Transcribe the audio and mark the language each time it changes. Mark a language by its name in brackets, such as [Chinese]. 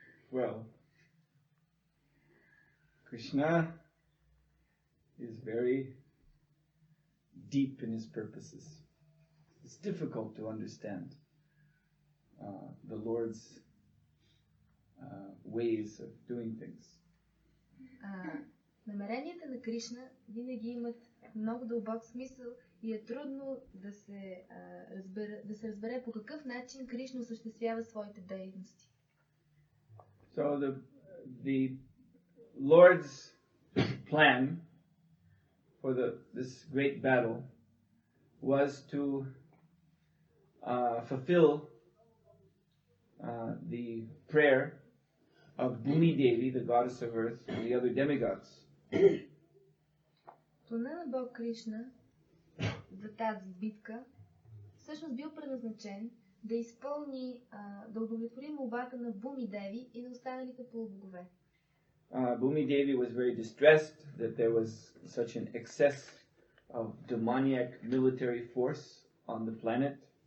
[English] Well, Krishna is very deep in his purposes. It's difficult to understand the Lord's ways of doing things. [Bulgarian] Намеренията на Кришна винаги имат много дълбок смисъл и е трудно да се разбере по какъв начин Кришна осъществява своите дейности. [English] So the Lord's plan for this great battle was to fulfill the prayer of Bhumi Devi, the goddess of earth, and the other demigods. [Bulgarian] Плана на Бог Кришна за тази битка всъщност бил предназначен да изпълни, да удовлетвори молбата на Буми Деви и на останалите полубогове. [English] Bhumi Devi was very distressed that there was such an excess of demoniac military force on the planet.